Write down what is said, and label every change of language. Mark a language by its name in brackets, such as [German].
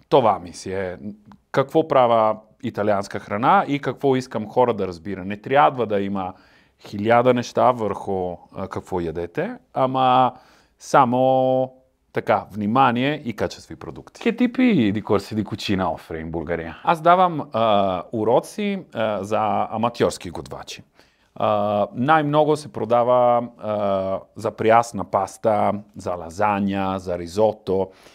[Bulgarian] Това ми си е какво правя италианска храна и какво искам хора да разбира. Не трябва да има 1000 неща върху какво ядете, ама само така, внимание и качестви продукти. [Italian] Che tipi di corsi di cucina offri in Bulgaria? [Bulgarian] Аз давам уроци за аматьорски готвачи. Най-много се продава за прясна паста, за лазаня, за ризото.